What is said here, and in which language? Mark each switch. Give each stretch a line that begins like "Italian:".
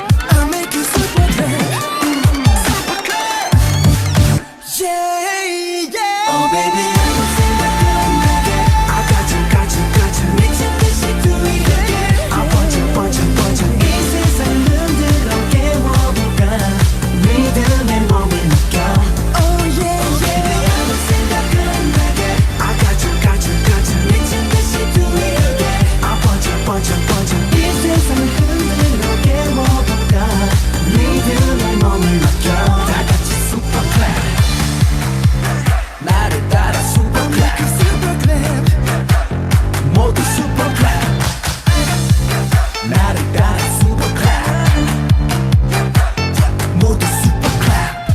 English: I'll make you super clap yeah yeah Oh baby
Korean: 아무 생각 안 나게
English: I got you got you got you
Korean: 미친 듯이
English: do it again I want you want you want you
Korean: 이 세상 흔들어 깨워볼까 믿음의 몸을 느껴
English: Oh yeah yeah
Korean: 아무 생각 안 나게
English: I got you got you got you
Korean: 미친 듯이
English: do it again I want you want you want you
Korean: 이 세상 흔들어 깨워볼까 믿음의 몸을 느껴 다 같이
English: super clap
Korean: 나를 따라 super clap
English: super clap 모두 super clap
Korean: 나를 따라
English: super clap 모두 super clap